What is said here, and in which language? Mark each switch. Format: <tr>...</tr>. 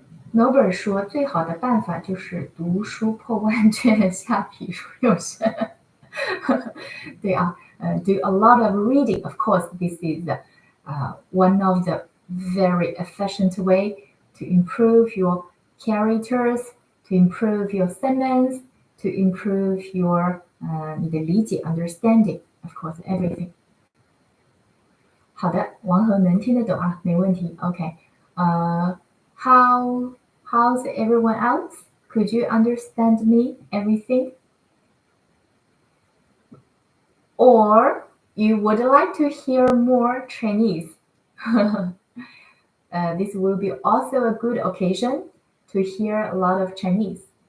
<zh>Noble 说最好的办法就是读书破万卷，下笔书有神。</zh> <en>对啊， do a lot of reading. Of course, this is one of the very efficient way to improve your characters, to improve your sentence, to improve your 你的理解 understanding. Of course, everything.</en> <zh>好的，王和能听得懂啊，没问题。</zh> <en>OK，how's everyone else? Could you understand me? Everything? Or you would like to hear more Chinese? This will be also a good occasion to hear a lot of Chinese.</en>